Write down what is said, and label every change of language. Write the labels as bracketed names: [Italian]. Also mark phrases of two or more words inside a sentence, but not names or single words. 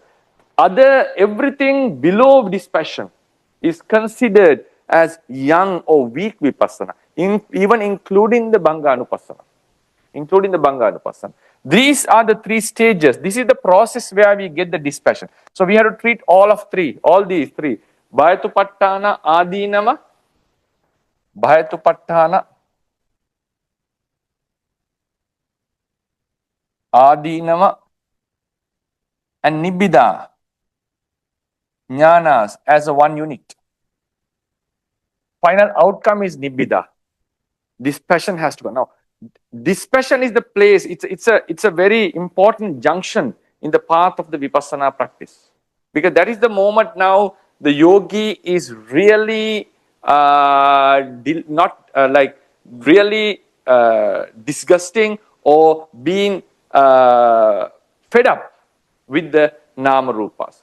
[English] Everything below dispassion is considered as young or weak vipassana. even including the Bhanganupassana. Including the Bhanganupassana. These are the three stages. This is the process where we get the dispassion. So we have to treat all these three. [Pali] Bhayathupatthaana, ādinava, Bhayathupatthaana, ādinava, and Nibbida, Ñānas [English] as a one unit. Final outcome is Nibbida. Dispassion has to go. Now, dispassion is the place, it's a very important junction in the path of the Vipassana practice. Because that is the moment now the yogi is really disgusting or being fed up with the [Pali] Nama Rupas.